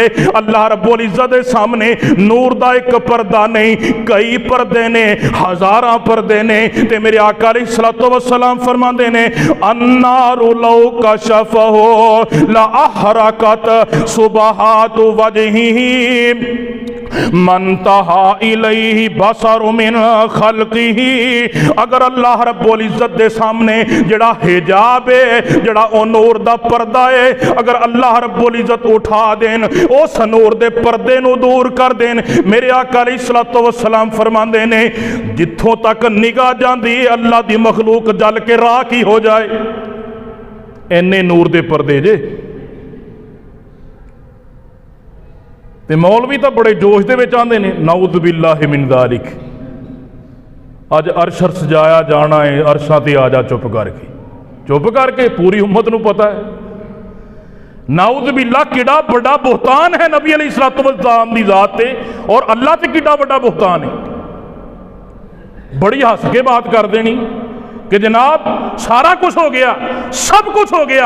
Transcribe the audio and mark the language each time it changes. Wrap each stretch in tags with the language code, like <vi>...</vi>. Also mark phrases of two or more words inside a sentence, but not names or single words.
<pa>اللہ رب العزت دے سامنے نور دا ایک پردہ نہیں، کئی پردے نے، ہزاراں پردے نے. تے میرے آقا</pa> <ar>عليه الصلاة والسلام</ar> <pa>فرماندے نے</pa> <ar>النار لو كشفه لأحرقت سبحات وجهه ما انتهى إليه بصره من خلقه.</ar> <pa>اگر اللہ رب العزت دے سامنے جیہڑا حجاب ہے، جیہڑا او نور دا پردہ ہے، اگر اللہ رب العزت اٹھا دین، اس نور دے پردے نوں دور کر دین، میرے آقا</pa> <ar>عليه الصلاة والسلام</ar> <pa>فرماندے نے جتھوں تک نگاہ جاندی اللہ دی مخلوق جل کے راکھ ہی ہو جائے. اینے نور دے پردے جے۔ تے مولوی تو بڑے جوش دے وچ آندے نے</pa> <ar>نعوذ بالله من ذلك.</ar> <pa>اج عرش سجایا جانا ہے، عرشاں تے آ جا چپ کر کے پوری امت نوں پتا ہے.</pa> <ar>نعوذ بالله</ar> <pa>کیہڑا بڑا بہتان ہے نبی</pa> <ar>عليه الصلاة والسلام</ar> <pa>دی ذات تے اور اللہ تے کیہڑا بڑا بہتان ہے. بڑی ہس کے بات کر دینی کہ جناب سارا کچھ ہو گیا، سب کچھ ہو گیا.</pa>